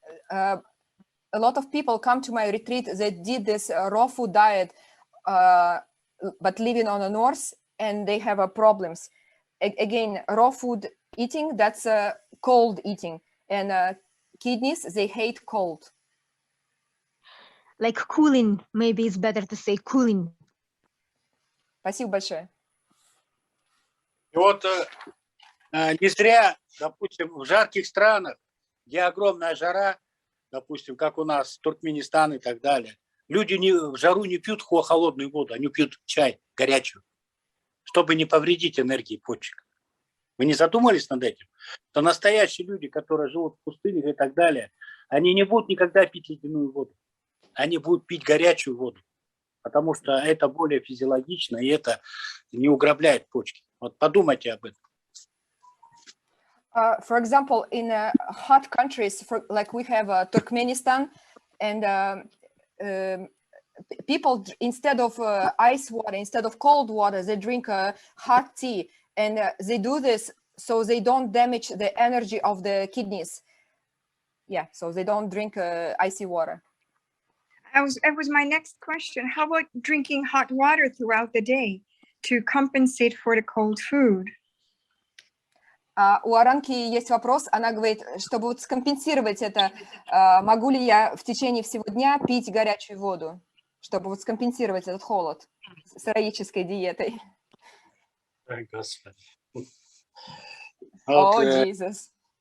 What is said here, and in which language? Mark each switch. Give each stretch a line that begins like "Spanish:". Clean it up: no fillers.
English: A lot of people come to my retreat that did this raw food diet, but living on the north, and they have problems. Again, raw food eating, that's cold eating, and kidneys, they hate cold. Like cooling, maybe it's better to say cooling.
Russian: Спасибо большое. И вот не зря, допустим, в жарких странах, где огромная жара, допустим, как у нас, Туркменистан и так далее, люди в жару не пьют холодную воду, они пьют чай горячую, чтобы не повредить энергии почек. Вы не задумались над этим? То настоящие люди, которые живут в пустынях и так далее, они не будут никогда пить ледяную воду. Они будут пить горячую воду, потому что это более физиологично, и это не уграбляет почки. Вот подумайте об этом.
English: For example, in hot countries, like we have Turkmenistan, and people, instead of ice water, instead of cold water, they drink hot tea. And they do this so they don't damage the energy of the kidneys. Yeah, so they don't drink icy water. That was my next question. How about drinking hot water throughout the day to compensate for the cold food?
Russian: У Аранки есть вопрос. Она говорит, чтобы вот скомпенсировать это, могу ли я в течение всего дня пить горячую воду, чтобы вот скомпенсировать этот холод сыроедческой диетой? Господи. О, Иисус.